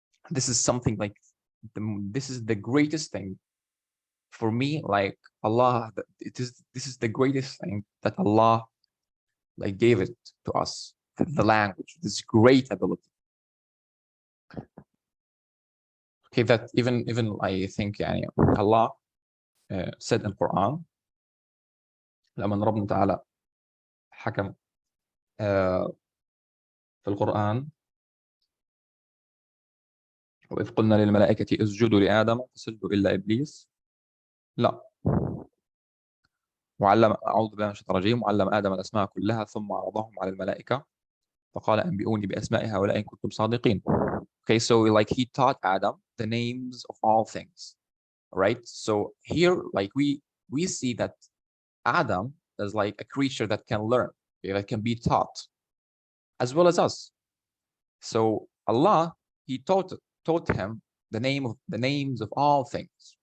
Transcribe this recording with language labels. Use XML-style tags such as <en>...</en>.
<en>This is something like this is the greatest thing for me. Like Allah, this is the greatest thing that Allah like gave it to us, the language, this great ability. Okay, that even I think</en> <ar>يعني</ar> <en>Allah said in Quran</en> <ar>لما ربنا تعالى حكم في القرآن وإذ قلنا للملائكة اسجدوا لآدم فسجدوا إلا إبليس لا وعلم أعوذ بالله من الشيطان الرجيم وعلم آدم الأسماء كلها ثم عرضهم على الملائكة فقال أنبئوني بأسماء هؤلاء إن كنتم صادقين.</ar> <en>Okay, so like he taught Adam the names of all things, right? So here like we see that Adam is like a creature that can learn, okay, that can be taught as well as us. So Allah, he taught him the names of all things.</en>